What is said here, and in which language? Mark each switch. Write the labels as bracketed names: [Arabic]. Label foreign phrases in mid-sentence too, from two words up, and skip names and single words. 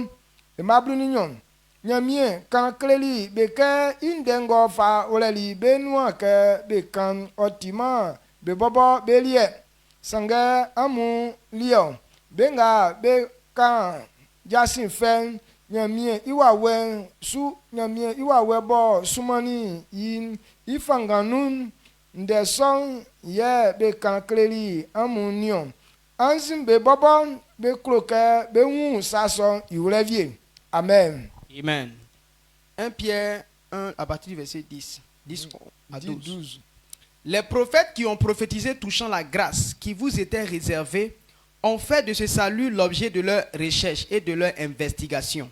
[Baoulé] e mablu ninyon nyamie kan kleli be ke indengo fa oleli be nuwa ke be kan otima be bobo be lie sanga amu lio be nga be kan jasin fen nyamie iwa we su nyamie iwa we bo sumani yin ifanganun nde son ye be kan kleli amu nion anzim be bobo be kroke be wu sason iwrevie. Amen. Amen. [French] 1 Pierre 1 à partir du verset 10 à 12. Les prophètes qui ont prophétisé touchant la grâce qui vous était réservée ont fait de ce salut l'objet de leur recherche et de leur investigation.